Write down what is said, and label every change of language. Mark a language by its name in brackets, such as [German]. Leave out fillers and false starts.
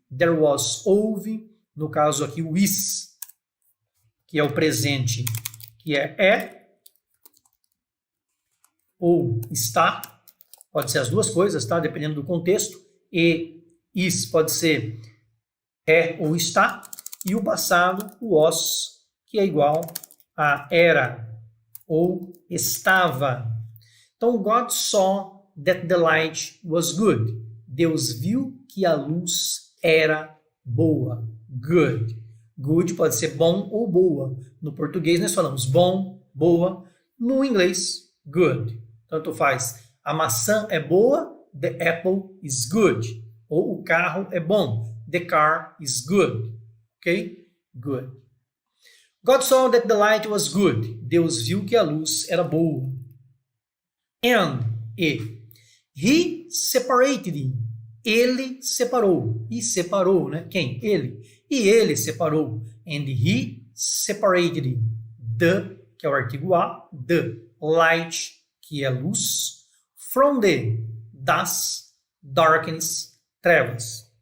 [English] There was, [Portuguese] houve. No caso aqui, o is, que é o presente, que é ou está. Pode ser as duas coisas, tá? Dependendo do contexto. E is pode ser é ou está. E o passado, o was, que é igual a era ou estava. Então, [English] God saw that the light was good. [Portuguese] Deus viu que a luz era boa. Good. Good pode ser bom ou boa. No português nós falamos bom, boa. No inglês, good. Tanto faz. A maçã é boa, [English] the apple is good. [Portuguese] Ou o carro é bom, [English] the car is good. [Portuguese] Ok? Good. [English] God saw that the light was good. [Portuguese] Deus viu que a luz era boa. [English] And, he separated him. [Portuguese] Ele separou. E separou, né? Quem? Ele. E ele separou. [English] And he separated him. [Portuguese] The, que é o artigo a, the light, que é luz, from the, das, darkness, trevas.